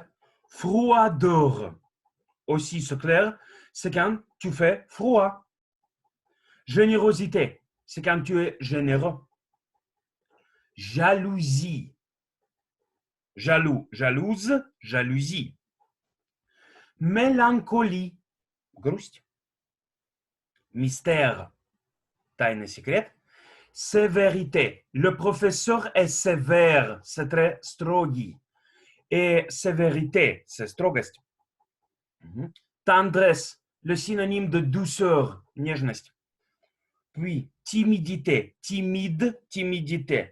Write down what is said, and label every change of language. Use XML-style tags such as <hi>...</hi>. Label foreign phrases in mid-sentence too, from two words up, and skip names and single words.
<fr>Froideur. Aussi, c'est clair. C'est quand tu fais froid. Générosité. C'est quand tu es généreux. Jalousie. Jaloux, jalouse, jalousie. Mélancolie.</fr> <ru>Грусть. Mystère. Тайный секрет.</ru> <fr>Sévérité. Le professeur est sévère. C'est très строгий. Et sévérité, c'est строгость. Tendresse. Le synonyme de douceur. Нежность. Puis, timidité. Timide, timidité.</fr>